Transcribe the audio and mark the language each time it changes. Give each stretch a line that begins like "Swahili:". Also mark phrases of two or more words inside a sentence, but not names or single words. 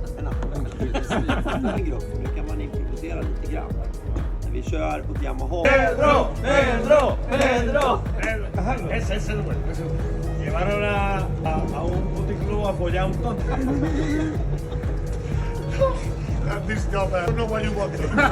Swedish: En grupp, nu kan man improvisera lite grann. När vi kör på Yamaha.
Spanish: Pedro! Es el bueno. Llevaron a un puticlub a follar un tonto.
English: This job, I don't know what you want to.